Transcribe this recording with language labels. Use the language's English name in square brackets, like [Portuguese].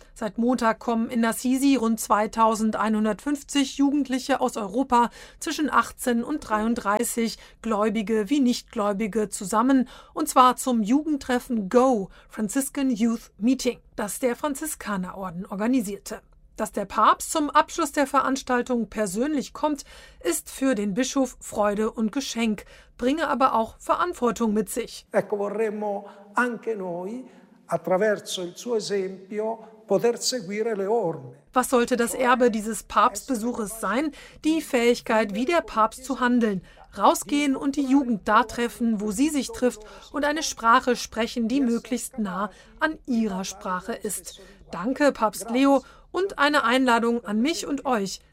[German] Seit Montag kommen in Assisi rund 2150 Jugendliche aus Europa zwischen 18 und 33, Gläubige wie Nichtgläubige, zusammen, und zwar zum Jugendtreffen Go, Franciscan Youth Meeting, das der Franziskanerorden organisierte. Dass der Papst zum Abschluss der Veranstaltung persönlich kommt, ist für den Bischof Freude und Geschenk, bringe aber auch Verantwortung mit sich. [Italian] Ecco, vorremmo anche noi, attraverso il suo esempio, poter seguire le orme. [German] Was sollte das Erbe dieses Papstbesuches sein? Die Fähigkeit, wie der Papst zu handeln. Rausgehen und die Jugend da treffen, wo sie sich trifft, und eine Sprache sprechen, die möglichst nah an ihrer Sprache ist. Danke, Papst Leo. Und eine Einladung an mich und euch.